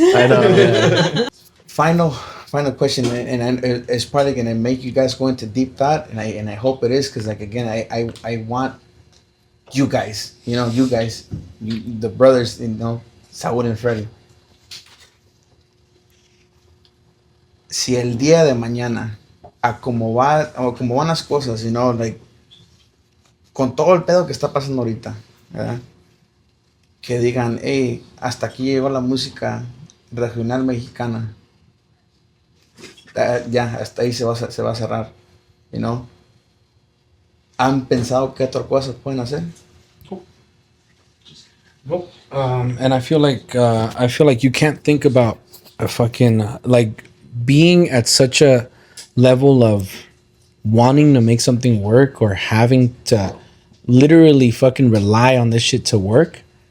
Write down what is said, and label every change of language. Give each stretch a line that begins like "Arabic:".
English: I know. Yeah. Final question, and it's probably gonna make you guys go into deep thought, and I hope it is, because like again, I want you guys, the brothers, Saul and Freddy.
Spanish: Si el día de mañana, a como van las cosas, like con todo el pedo que está pasando ahorita, ¿verdad? Que digan, hey, hasta aquí llegó la música regional mexicana. Ya, hasta ahí se va a cerrar, ¿Han pensado qué otras cosas pueden hacer?
English: And I feel like you can't think about a fucking like being at such a level of wanting to make something work or having to literally fucking rely on this shit to work.